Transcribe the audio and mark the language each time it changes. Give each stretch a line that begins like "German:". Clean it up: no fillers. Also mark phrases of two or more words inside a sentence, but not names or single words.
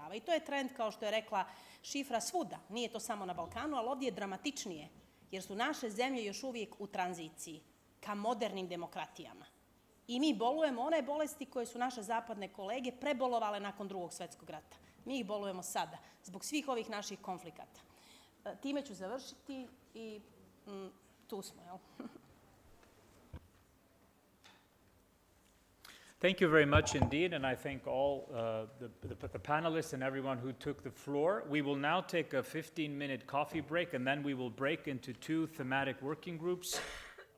Bosnian: I to je trend, kao što je rekla Šifra, svuda. Nije to samo na Balkanu, ali ovdje je dramatičnije, jer su naše zemlje još uvijek u tranziciji ka modernim demokratijama. I mi bolujemo one bolesti koje su naše zapadne kolege prebolovale nakon Drugog svjetskog rata. Mi ih bolujemo sada, zbog svih ovih naših konflikata. Time ću završiti i tu smo, jel?
English: Thank you very much indeed, and I thank all the panelists and everyone who took the floor. We will now take a 15-minute coffee break, and then we will break into 2 thematic working groups.